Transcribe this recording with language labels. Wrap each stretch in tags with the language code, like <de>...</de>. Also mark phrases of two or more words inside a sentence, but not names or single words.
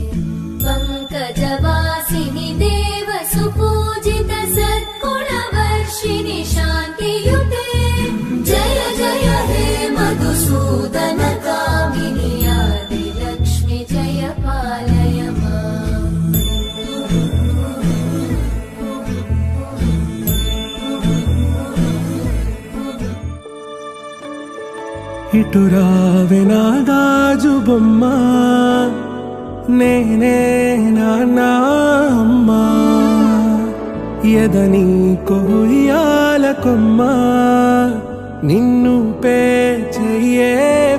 <sa>पङ्कजवासिनि देवसुपूजित सद्गुणवर्षिणि शान्तियुते जय जय हे मधुसूदन कामिनि आदिलक्ष्मि जय पालय माम्</sa> <te>ఇటురావే నా గాజు బొమ్మ నేనే నాన్న అమ్మ ఎదని కొయ్యాల కొమ్మ నిన్ను పే చెయ్యే</te>